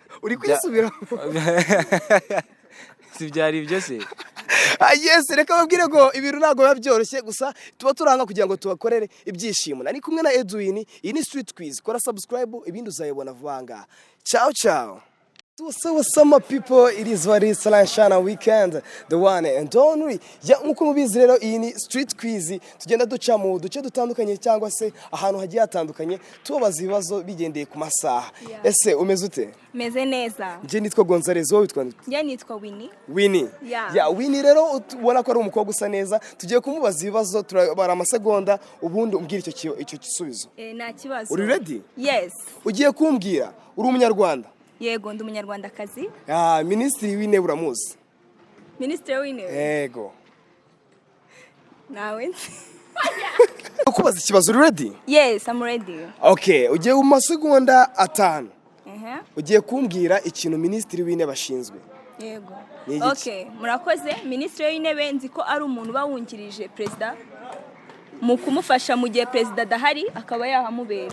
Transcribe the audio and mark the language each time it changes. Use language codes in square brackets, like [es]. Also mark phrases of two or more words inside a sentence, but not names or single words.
[rw] Uri kwisubira? Sibyari byose. Yes, reka babwire ngo ibintu ntago babyoroshye gusa tuba turanga kugira ngo tubakorere ibyishimo. Nari kumwe na Edwin, iyi ni [en] street quiz. [rw] Kora subscribe ibindi uzayibona vanga. [it] Ciao ciao. [en] What's up, my people? It is what it's Shana weekend, the one and only. [rw] Ya nkuko mubizi rero iyi ni [en] street quiz [rw] tugenda duca mu duce dutandukanye cyangwa se ahantu hagiye hatandukanye tubaza ibibazo bigendeye ku masaha. Ese umeze ute? Meze neza. Nje nitwa Gonzalez, wowe witwa nde? Nje nitwa Winnie. Winnie. Ya Winnie rero ubona ko ari umukobwa usa neza. Tugiye kumubaza ibibazo turabara amasegonda ubundi umbwira icyo gisubizo. Nta kibazo. Uri ready? [en] Yes. [rw] Ugiye kumbwira uri umunyarwanda? Yego ndi umunyarwandakazi. Minisitiri w'intebe uramuzi? Minisitiri w'intebe? Yego. Nawe Ukubaza ikibazo, uri ready? [en] Yes, I'm ready. [rw] Okay, ugiye mu masegonda 5. Ugiye kumbwira ikintu minisitiri w'intebe ashinzwe. Yego. Okay, murakoze. Minisitiri w'intebe nzi ko ari umuntu bawungirije president mu kumufasha mu gihe president adahari akaba yahamubera.